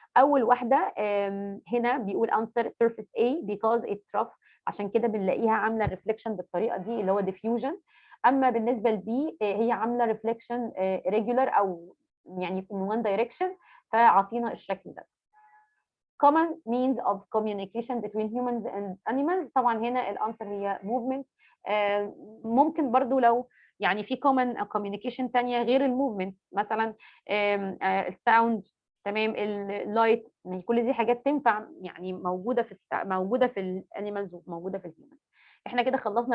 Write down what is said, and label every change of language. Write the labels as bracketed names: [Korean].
[Arabic] اول واحده هنا بيقول [English] answer surface A because it's rough [Arabic] عشان كده بنلاقيها عامله reflection بالطريقه دي اللي هو diffusion. اما بالنسبه لبي هي عامله reflection regular او يعني [English] in one direction [Arabic] فعطينا الشكل ده. [English] common means of communication between humans and animals. [Arabic] طبعا هنا الانسر هي movement. ممكن برضو لو يعني في common communication تانية غير الموفمنت مثلا الساوند تمام اللايت كل دي حاجات تنفع يعني موجوده في الانيمالز وموجوده في الهيومن. احنا كده خلصنا.